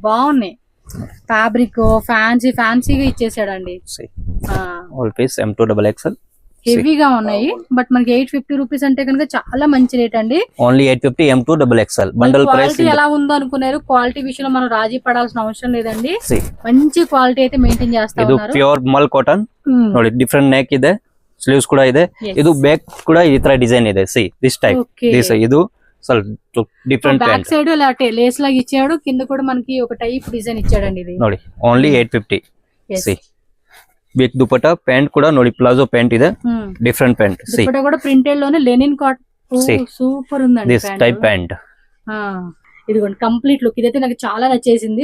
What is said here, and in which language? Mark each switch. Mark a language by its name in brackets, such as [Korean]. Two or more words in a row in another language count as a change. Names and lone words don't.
[Telugu] బాగున్నాయి. ఫ్యాబ్రిక్ ఫ్యాన్సీగా ఇచ్చేసాడండి. [English] all piece M2XXL. [Telugu] హెవీగా ఉన్నాయి. బట్ మనకి 850 రూపీస్ అంటే కనుక చాలా మంచి రేట్ అండి. [English] only 850 M2XXL. bundle price [Telugu] ఎలా ఉందో అనుకున్నారు. క్వాలిటీ విషయంలో మనం రాజీ పడాల్సిన అవసరం లేదండి. మంచి క్వాలిటీ అయితే మెయింటైన్ చేస్తా ఉన్నారు. [Kannada] ಇದು [English] pure mul cotton [Kannada] ನೋಡಿ. [English] different neck [Kannada] ಇದೆ, ಸ್ಲೀವ್ಸ್ ಕೂಡ ಇದೆ. ಇದು ಬ್ಯಾಕ್ ಕೂಡ ಈ ತರ ಡಿಸೈನ್ ಇದೆ. [English] see this type this [Kannada] ಇದು ಸ್ವಲ್ಪ ಡಿಫರೆಂಟ್ [English] back side [Telugu] ఇలా లేస్ లాగా ఇచ్చాడు. కింద కూడా మనకి ఒక [English] type design [Telugu] ఇచ్చాడండి. ఇది ನೋಡಿ ఓన్లీ 850. [English] see big [Telugu] దుపట్టా, ప్యాంట్ కూడా ನೋಡಿ [English] palazzo pant [Telugu] ಇದೆ. [English] different pant. see [Telugu] దుపట్టా కూడా ప్రింటెడ్ లోనే [English] linen cotton. [Telugu] సూపర్ ఉందండి [English] this type pant. [Telugu] ఇదిగోండి [English] complete look. [Telugu] ఇదైతే నాకు చాలా నచ్చేసింది.